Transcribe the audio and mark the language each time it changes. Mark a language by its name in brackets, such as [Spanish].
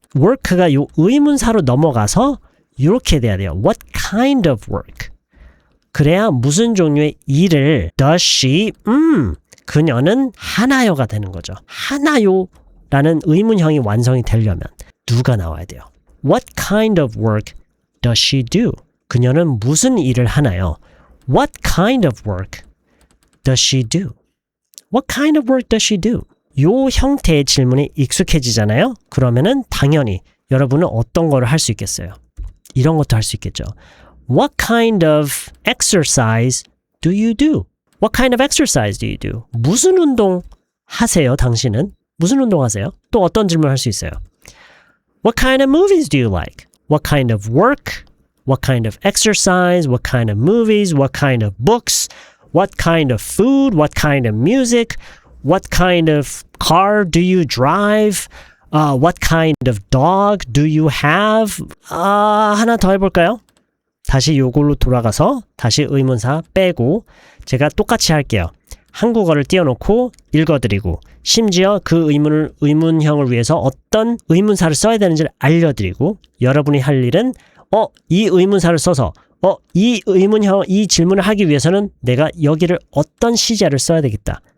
[Korean] work가 요 의문사로 넘어가서 이렇게 돼야 돼요. [English] What kind of work? [Korean] 그래야 무슨 종류의 일을 [English] does she? [Korean] 그녀는 하나요가 되는 거죠. 하나요? 라는 의문형이 완성이 되려면 누가 나와야 돼요? [English] What kind of work does she do? [Korean] 그녀는 무슨 일을 하나요? [English] What kind of work does she do? What kind of work does she do? [Korean] 요 형태의 질문이 익숙해지잖아요? 그러면은 당연히 여러분은 어떤 거를 할 수 있겠어요? 이런 것도 할 수 있겠죠. [English] What kind of exercise do you do? What kind of exercise do you do? [Korean] 무슨 운동 하세요, 당신은? 무슨 운동 하세요? 또 어떤 질문을 할 수 있어요? [English] What kind of movies do you like? What kind of work? What kind of exercise? What kind of movies? What kind of books? What kind of food? What kind of music? What kind of car do you drive? What kind of dog do you have? [Korean] 하나 더 해볼까요? 다시 요걸로 돌아가서 다시 의문사 빼고 제가 똑같이 할게요. 한국어를 띄워놓고 읽어드리고 심지어 그 의문형을 위해서 어떤 의문사를 써야 되는지를 알려드리고 여러분이 할 일은 이 의문사를 써서 이 질문을 하기 위해서는 내가 여기를 어떤 시제를 써야 되겠다.